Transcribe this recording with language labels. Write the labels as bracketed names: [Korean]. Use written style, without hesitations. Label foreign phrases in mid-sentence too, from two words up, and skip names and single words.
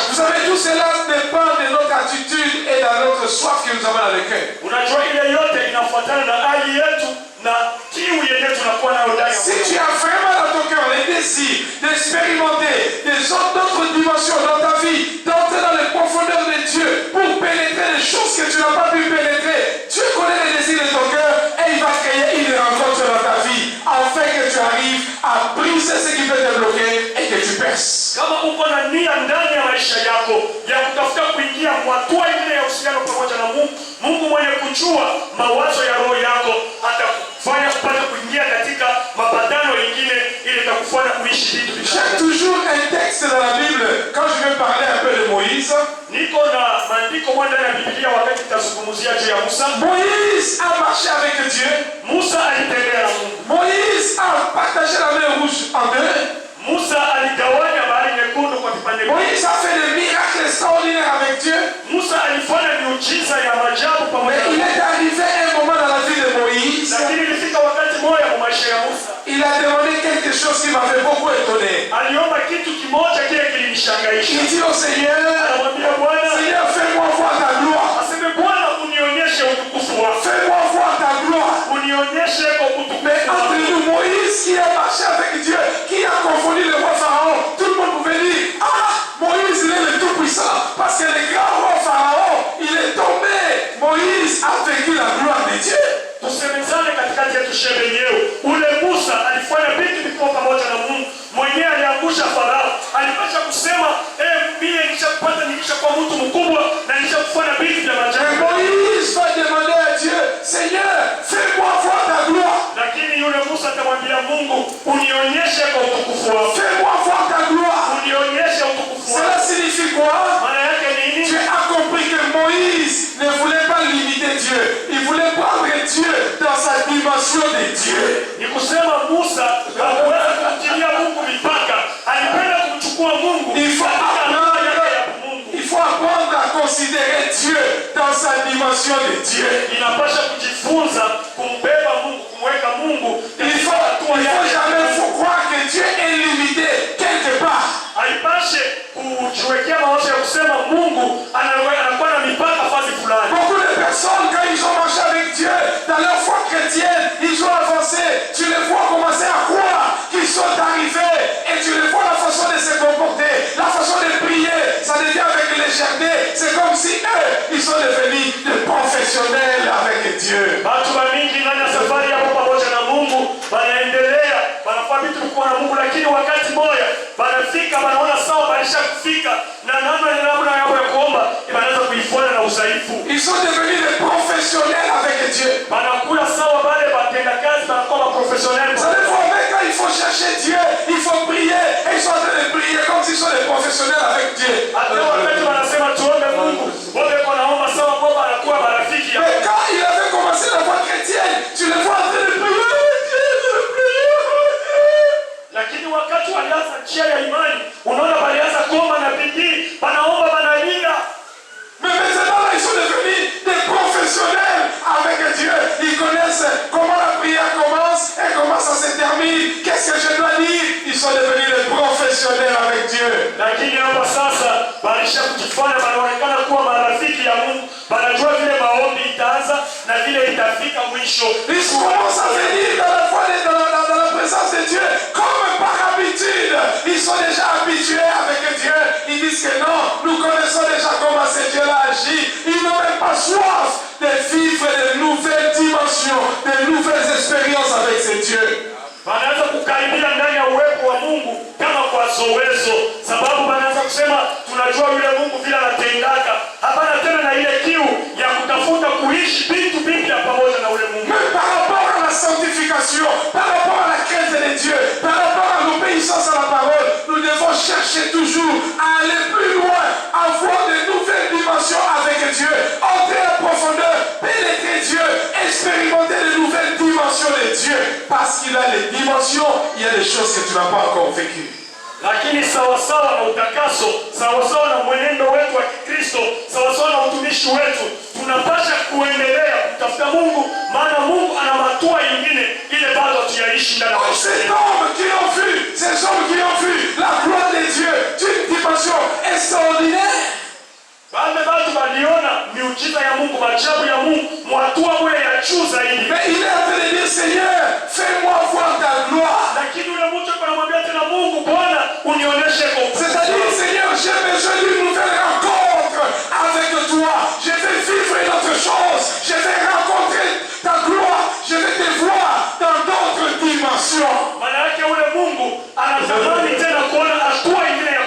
[French] Vous savez, tout cela dépend de notre attitude et de notre soif que nous avons dans le cœur. [Swahili] Unajua ile yote inafuatana na hali yetu na kiu yenyewe tunakuwa nayo ndani ya [French] Si [Swahili] moyo. [French] tu as vraiment dans ton cœur les désirs d'expérimenter d'autres dimensions dans ta vie, d'entrer dans les profondeurs de Dieu pour pénétrer les choses que tu n'as pas pu pénétrer, Dieu connaît les désirs de ton cœur et il va créer une rencontre dans ta vie afin que tu arrives à briser ce qui peut te bloquer et que tu perces. promesse. [Swahili] Kama uko na nia ndani ya maisha yako ya kutafuta kuingia hatua ile ya uhusiano pamoja na Mungu, Mungu mwenye kujua mawazo ya roho yako atakufanya kupata kuingia katika mapatano mengine ili itakufanya kuishi vitu [French] J'ai [Swahili] vitatu. [French] toujours un texte dans la Bible quand je vais parler un peu de Moïse. [Swahili] Niko na maandiko moja ndani ya Biblia wakati tutazungumzia juu ya Musa. [French] Moïse a marché avec Dieu. [Swahili] Musa alitembea na Mungu. [French] Moïse a partagé la mer Rouge en deux. [Swahili] Musa aligawanya bahari nyekundu kwa vipande viwili. [French] Moïse a fait des miracles extraordinaires avec Dieu. [Swahili] Musa alifanya miujiza ya maajabu pamoja [French] Mais [Swahili] na [French] il [Swahili] Mungu. [French] est arrivé un moment dans la vie de Moïse. [Swahili] Lakini ilifika wakati moja kwa maisha ya Musa. [French] Il a demandé quelque chose qui m'avait beaucoup étonné. [Swahili] Aliomba kitu kimoja kile kilinishangaisha. [French] Il dit au Seigneur, [Swahili] Anamwambia Bwana, [French] Seigneur, fais-moi voir ta gloire. [Swahili] aseme Bwana unionyeshe utukufu wako. [French] Fais-moi voir ta gloire. [Swahili] Unionyeshe kwa [French] Mais [Swahili] utukufu [French] entre [Swahili] wako. [French] nous, Moïse qui a marché avec Dieu, qui a confondu le roi Pharaon, tout le monde pouvait dire, ah, Moïse il est le tout-puissant, parce que le grand roi Pharaon, il est tombé. Moïse a vécu la gloire de Dieu. [Swahili] Tusemezane katikati yetu shehe wenyewe. Ule Musa alifanya vitu vikubwa pamoja na Mungu. Mwenyewe aliangusha Farao. Alipasha kusema, mimi nilishapata nilishakuwa mtu mkubwa na nilishakufanya vitu vya [French] Et [Swahili] maajabu. [French] Moïse va demander à Dieu, Seigneur, fais-moi voir ta gloire. [Swahili] Lakini yule Musa atamwambia Mungu, unionyeshe kwa utukufu wako. [French] Fais-moi voir ta gloire. [Swahili] Unionyeshe utukufu wako. [French] Cela signifie quoi? [Swahili] Maana yake nini? [French] Tu as compris que Moïse ne voulait pas limiter Dieu. Il voulait prendre Dieu dans sa dimension de Dieu. [Swahili] Ni kusema Musa hakuweza kumtilia Mungu mipaka. Alipenda kumchukua Mungu. [French] Il faut [Swahili] katika [French] apprendre, [Swahili] namna yake ya Mungu. [French] il faut apprendre à considérer Dieu dans sa dimension de Dieu. [Swahili] Inapasha kujifunza kumbeba Mungu, kumweka Mungu. [French] Il faut jamais croire que Dieu est limité quelque part. [Swahili] Haipashe kujiwekea mawazo ya kusema Mungu anakuwa na mipaka fasi fulani. [French] Beaucoup de personnes, quand ils ont marché avec Dieu dans leur foi chrétienne, ils ont avancé. Tu les vois commencer à croire qu'ils sont arrivés et tu les vois la façon de se comporter, la façon de prier, ça devient avec légèreté. C'est comme si eux, ils sont devenus des professionnels avec Dieu. [Swahili] Watu wa mingi ndani ya safari hapo pamoja na Mungu wanaendelea, wanafanya vitu kwa na Mungu, lakini wakati moja wanafika wanaona sawa baisha kufika na namna yao ya kuomba inaanza kuifuata na udhaifu. [French] Ils sont devenus des professionnels avec Dieu. [Swahili] Wanakuwa sawa wale watenda kazi wanakuwa professionnels. [French] Ça veut dire quand il faut chercher Dieu, il faut prier et ils sont en train de prier comme s'ils sont des professionnels avec Dieu. [Swahili] Hata wakati wanasema tuombe Mungu, wote wanaomba sawa kwa wanakuwa marafiki ya. [French] Mais quand il avait commencé la foi chrétienne, tu les vois en train de prier. [Swahili] Lakini wakati walianza njia ya imani, unaona walianza kuomba na bidii, wanaomba wanalia. [French] Mais maintenant là, ils sont devenus des professionnels avec Dieu. Ils connaissent comment la prière commence et comment ça se termine. Qu'est-ce que je dois dire? Ils sont devenus des professionnels avec Dieu. [Swahili] Lakini hapa sasa walisha kujifanya wanaonekana kuwa marafiki ya Mungu. Wanajua vile maombi itaanza na vile itafika mwisho. [French] Ils commencent à venir dans la foi, dans la présence de Dieu comme par habitude. Ils sont déjà habitués avec Dieu. Ils disent que non, nous connaissons déjà comment ce Dieu-là agit. Ils n'ont même pas soif de vivre de nouvelles dimensions, de nouvelles expériences avec ce Dieu. [Swahili] Wanaanza kukaribia ndani ya uwepo wa Mungu kama kwa zowezo, sababu wanaanza kusema tunajua yule Mungu vile anatendaka. Hapana tena na ile kiu ya kutafuta kuishi vitu vipya pamoja na ule Mungu. [French] Mais par rapport à la sanctification, par rapport à la crainte de Dieu, par rapport à l'obéissance à la parole, nous devons chercher toujours à aller plus loin, à voir de nouvelles dimensions avec Dieu, entrer en profondeur, pénétrer Dieu, expérimenter de nouvelles dimensions de Dieu. Parce qu'il a les dimensions, il y a des choses que tu n'as pas encore vécues. [Swahili] Lakini sawasawa na utakaso, sawasawa na mwenendo wetu wa Kikristo, sawasawa na utumishi wetu, tunapasha kuendelea kutafuta Mungu, maana Mungu ana matua ingine ile bado tuyaishi ndani ya maisha [French] Ces [Swahili] yetu. [French] hommes qui ont vu, ces hommes qui ont vu la gloire de Dieu d'une dimension extraordinaire. [Swahili] Wale watu waliona miujiza ya Mungu, maajabu ya Mungu, mwatua mwe ya juu zaidi. [French] Mais il est en train de dire, Seigneur, fais-moi voir ta gloire. [Swahili] Lakini yule mtu anamwambia tena Mungu, Bwana unionyeshe kwa ukuu. [French] C'est-à-dire, Seigneur, j'ai besoin d'une nouvelle rencontre avec toi. Je vais vivre une autre chose. Je vais rencontrer ta gloire. Je vais te voir dans d'autres dimensions. [Swahili] Maana yake yule Mungu anatamani tena kuona hatua